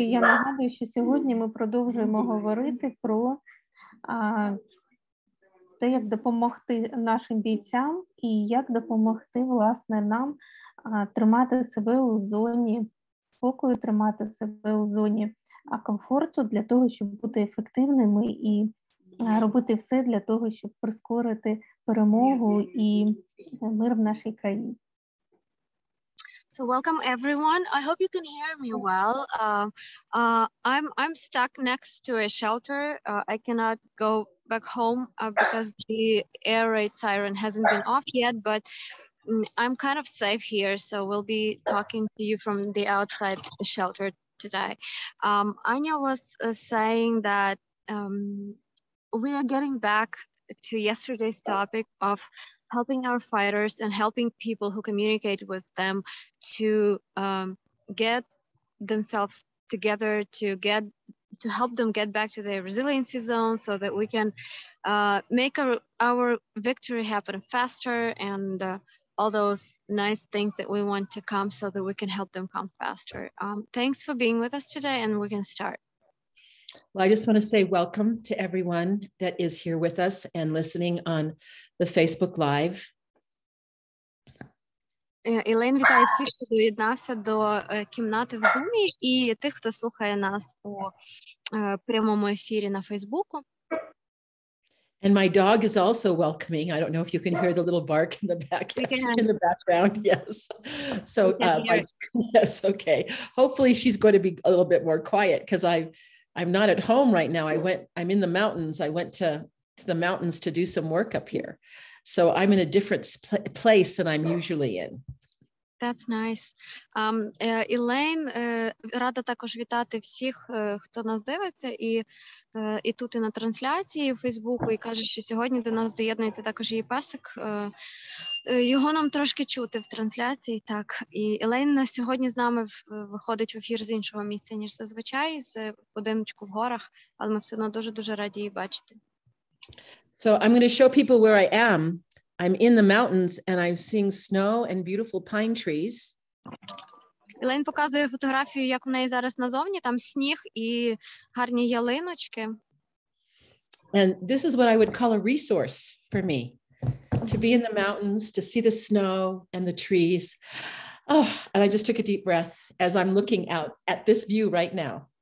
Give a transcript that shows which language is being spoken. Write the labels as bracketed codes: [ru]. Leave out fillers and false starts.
[uk] Я нагадую, що сьогодні ми продовжуємо говорити про те, як допомогти нашим бійцям і як допомогти, власне, нам тримати себе у зоні спокою, тримати себе у зоні комфорту для того, щоб бути ефективними і робити все для того, щоб прискорити перемогу і мир в нашій країні. [en] So welcome everyone. I hope you can hear me well. I'm stuck next to a shelter. I cannot go back home because the air raid siren hasn't been off yet, but I'm kind of safe here, so we'll be talking to you from the outside the shelter today. Anya was saying that we are getting back to yesterday's topic of helping our fighters and helping people who communicate with them to get themselves together, to help them get back to their resiliency zone so that we can make our victory happen faster and all those nice things that we want to come so that we can help them come faster. Thanks for being with us today, and we can start. Well, I just want to say welcome to everyone that is here with us and listening on the Facebook Live. [uk] Ілейн вітає всіх, хто доєднався до кімнати в Zoom і тих, хто слухає нас у прямому ефірі на Фейсбуку. [en] And my dog is also welcoming. I don't know if you can hear the little bark in the background. Yes. So yes, okay. Hopefully she's going to be a little bit more quiet because I'm not at home right now. I'm in the mountains. I went to the mountains to do some work up here. So I'm in a different place than I'm usually in. That's nice. [uk] Ілейн рада також вітати всіх, хто нас дивиться, і тут, і на трансляції у Фейсбуку, і каже, що сьогодні до нас доєднується також її песик. Його нам трошки чути в трансляції, так. І Ілейн на сьогодні з нами виходить в ефір з іншого місця, ніж зазвичай, з будиночку в горах, але ми все одно дуже-дуже раді її бачити. [en] So I'm going to show people where I am. I'm in the mountains and I'm seeing snow and beautiful pine trees. [uk] Ілейн показує фотографію, як в неї зараз назовні, там сніг і гарні ялиночки. [en] And this is what I would call a resource for me, to be in the mountains, to see the snow and the trees. Oh, and I just took a deep breath as I'm looking out at this view right now.